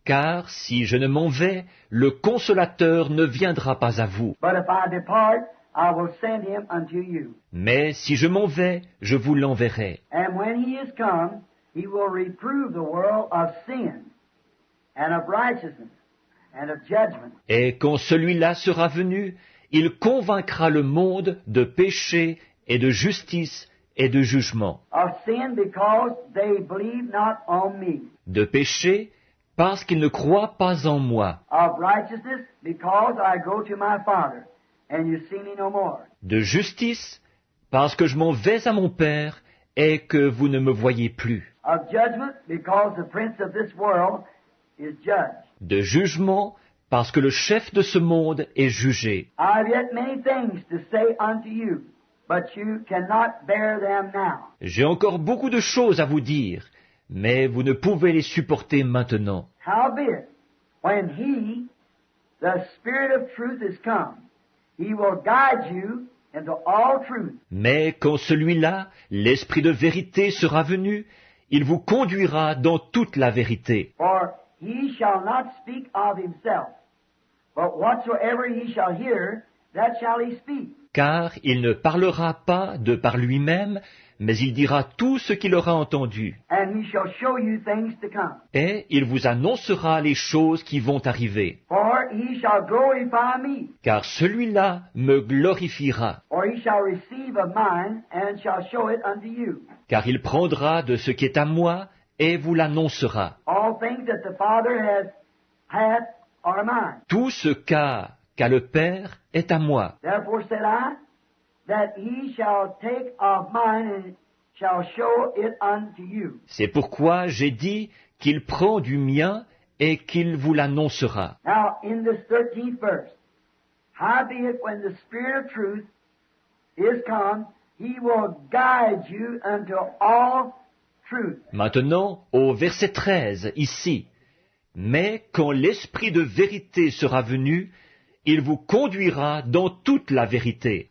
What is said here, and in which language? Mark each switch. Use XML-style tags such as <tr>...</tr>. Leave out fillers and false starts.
<fr>Car si je ne m'en vais, le Consolateur ne viendra pas à vous.</fr> <en>But if I depart, I will send him unto you.</en> <fr>Mais si je m'en vais, je vous l'enverrai.</fr> <en>And when he is come, he will reprove the world of sin, and of righteousness, and of judgment.</en> <fr>Et quand celui-là sera venu, il convaincra le monde de péché et de justice et de jugement.</fr> <en>Of sin, because they believe not on me.</en> <fr>De péché, parce qu'ils ne croient pas en moi.</fr> <en>Of righteousness, because I go to my Father, and you see me no more.</en> <fr>De justice, parce que je m'en vais à mon Père et que vous ne me voyez plus.</fr> <en>Of judgment, because the prince of this world is judged.</en> <fr>De jugement, parce que le chef de ce monde est jugé.</fr> <en>I have yet many things to say unto you, but you cannot bear them now.</en> <fr>J'ai encore beaucoup de choses à vous dire, mais vous ne pouvez les supporter maintenant.</fr> <en>Howbeit, when he, the Spirit of truth, is come, he will guide you into all truth.</en> <fr>Mais quand celui-là, l'Esprit de vérité, sera venu, il vous conduira dans toute la vérité.</fr> <en>For he shall not speak of himself, but whatsoever he shall hear, that shall he speak.</en> <fr>car il ne parlera pas de par lui-même, mais il dira tout ce qu'il aura entendu,</fr> <en>and he shall show you things to come.</en> <fr>et il vous annoncera les choses qui vont arriver.</fr> <en>For he shall glorify me,</en> <fr>Car celui-là me glorifiera,</fr> <en>or he shall receive of mine, and shall show it unto you.</en> <fr>car il prendra de ce qui est à moi, et vous l'annoncera.</fr> <en>All things that the Father hath are mine.</en> <fr>Tout ce qu'a le Père est à moi.</fr> <en>Therefore said I, that he shall take of mine, and shall show it unto you.</en> <fr>C'est pourquoi j'ai dit qu'il prend du mien et qu'il vous l'annoncera.</fr> <en>Now, in this 13th verse, howbeit when the Spirit of truth is come, he will guide you unto all truth.</en> <fr>Maintenant, au verset 13, ici. Mais quand l'Esprit de vérité sera venu, il vous conduira dans toute la vérité.</fr>